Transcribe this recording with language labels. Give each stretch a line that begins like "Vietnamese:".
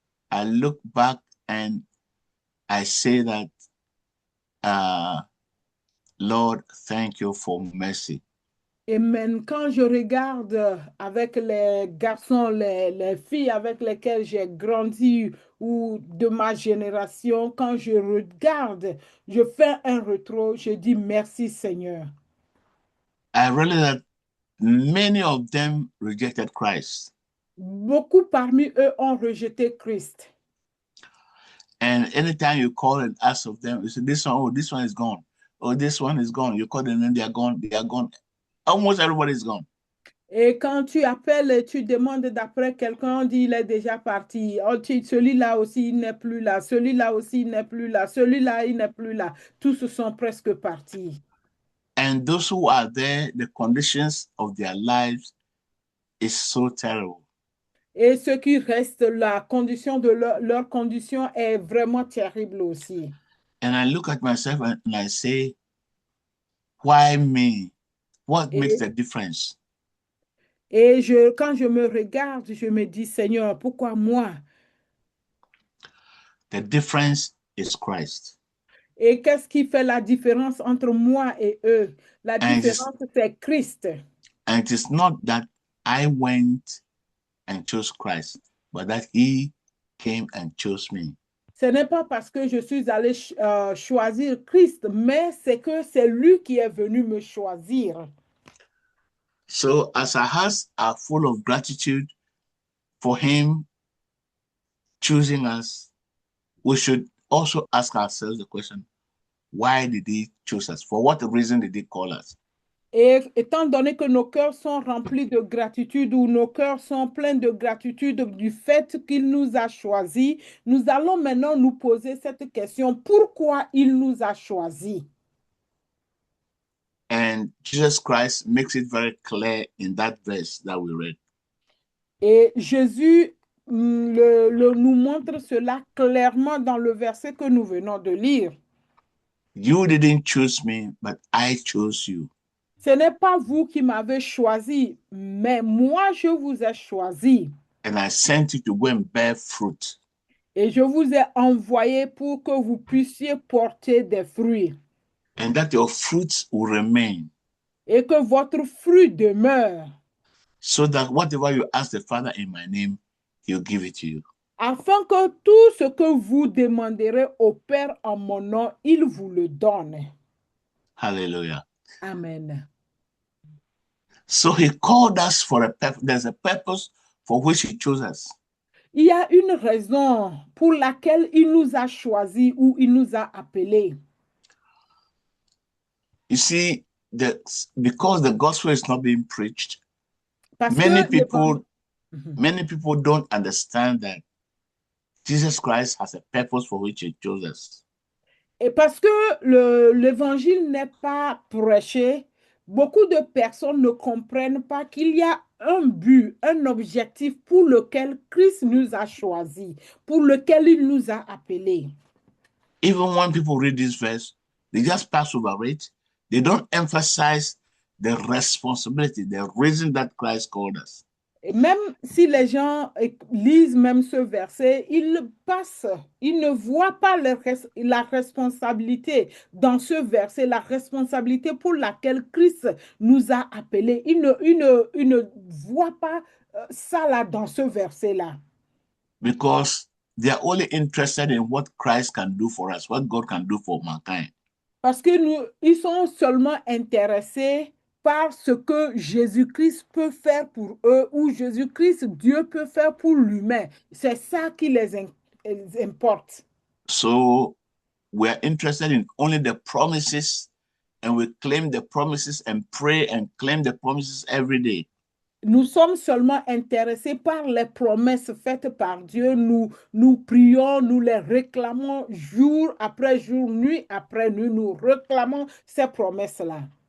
English: I look back and I say that, Lord, thank you for mercy.
French: Et même quand je regarde avec les garçons, les filles avec lesquelles j'ai grandi ou de ma génération, quand je regarde, je fais un rétro, je dis merci Seigneur.
English: I realize that many of them rejected Christ.
French: Beaucoup parmi eux ont rejeté Christ.
English: And anytime you call and ask of them, you say, this one is gone. Oh, this one is gone. You call them and they are gone. They are gone. Almost everybody is gone.
French: Et quand tu appelles et tu demandes d'après quelqu'un, on dit il est déjà parti. Oh, celui-là aussi, il n'est plus là. Celui-là aussi, il n'est plus là. Celui-là, il n'est plus là. Tous sont presque partis.
English: And those who are there, the conditions of their lives is so terrible.
French: Et ceux qui restent, la condition de leur condition est vraiment terrible aussi.
English: And I look at myself and I say, why me? What makes the difference?
French: Et quand je me regarde, je me dis, Seigneur, pourquoi moi?
English: The difference is Christ.
French: Et qu'est-ce qui fait la différence entre moi et eux? La différence, c'est Christ.
English: And it is not that I went and chose Christ, but that he came and chose me.
French: Ce n'est pas parce que je suis allé choisir Christ, mais c'est que c'est lui qui est venu me choisir.
English: So as our hearts are full of gratitude for him choosing us, we should also ask ourselves the question, why did he choose us? For what reason did he call us?
French: Et étant donné que nos cœurs sont remplis de gratitude ou nos cœurs sont pleins de gratitude du fait qu'il nous a choisis, nous allons maintenant nous poser cette question, pourquoi il nous a choisis?
English: And Jesus Christ makes it very clear in that verse that we read.
French: Et Jésus nous montre cela clairement dans le verset que nous venons de lire.
English: You didn't choose me, but I chose you.
French: Ce n'est pas vous qui m'avez choisi, mais moi je vous ai choisi.
English: And I sent you to go and bear fruit.
French: Et je vous ai envoyé pour que vous puissiez porter des fruits.
English: And that your fruits will remain.
French: et que votre fruit demeure,
English: so that whatever you ask the Father in my name, he'll give it to you.
French: afin que tout ce que vous demanderez au Père en mon nom, il vous le donne.
English: Hallelujah. Amen. So he called us for a purpose. There's a purpose for which he chose us.
French: Il y a une raison pour laquelle il nous a choisis ou il nous a appelés.
English: You see, because the gospel is not being preached,
French: Parce
English: many
French: que
English: people don't understand that Jesus Christ has a purpose for which he chose us.
French: Et parce que l'évangile n'est pas prêché, beaucoup de personnes ne comprennent pas qu'il y a un but, un objectif pour lequel Christ nous a choisis, pour lequel il nous a appelés.
English: Even when people read this verse, they just pass over it. They don't emphasize the responsibility, the reason that Christ called us.
French: Et même si les gens lisent même ce verset, ils passent, ils ne voient pas la responsabilité dans ce verset, la responsabilité pour laquelle Christ nous a appelés. Ils ne voient pas ça là dans ce verset-là.
English: Because they are only interested in what Christ can do for us, what God can do for mankind.
French: Parce que ils sont seulement intéressés par ce que Jésus-Christ peut faire pour eux ou Jésus-Christ, Dieu peut faire pour l'humain. C'est ça qui les importe.
English: So we are interested in only the promises, and we claim the promises and pray and claim the promises every day.
French: Nous sommes seulement intéressés par les promesses faites par Dieu. Nous prions, nous les réclamons jour après jour, nuit après nuit. Nous réclamons ces promesses-là.